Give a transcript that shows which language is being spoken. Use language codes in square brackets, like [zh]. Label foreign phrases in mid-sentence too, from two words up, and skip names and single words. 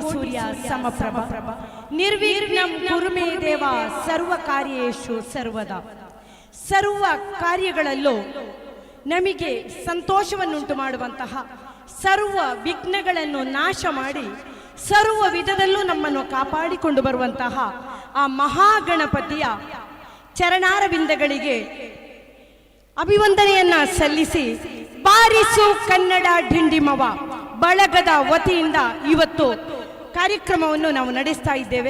[sa] ಸೂರ್ಯ ಸಮಪ್ರಭ ನಿರ್ವಿಘ್ನಂ ಕುರು ಮೇ ದೇವ ಸರ್ವ ಕಾರ್ಯೇಷು ಸರ್ವದಾ. [kn] ಸರ್ವ ಕಾರ್ಯಗಳಲ್ಲೂ ನಮಗೆ ಸಂತೋಷವನ್ನುಂಟು ಮಾಡುವಂತಹ, ಸರ್ವ ವಿಘ್ನಗಳನ್ನು ನಾಶ ಮಾಡಿ ಸರ್ವ ವಿಧದಲ್ಲೂ ನಮ್ಮನ್ನು ಕಾಪಾಡಿಕೊಂಡು ಬರುವಂತಹ ಆ ಮಹಾಗಣಪತಿಯ ಚರಣಾರವಿಂದಗಳಿಗೆ ಅಭಿವಂದನೆಯನ್ನ ಸಲ್ಲಿಸಿ, ಬಾರಿಸು ಕನ್ನಡ ಡಿಂಡಿಮವ ಬಳಗದ ವತಿಯಿಂದ ಇವತ್ತು ಕಾರ್ಯಕ್ರಮವನ್ನು ನಾವು ನಡೆಸ್ತಾ ಇದ್ದೇವೆ.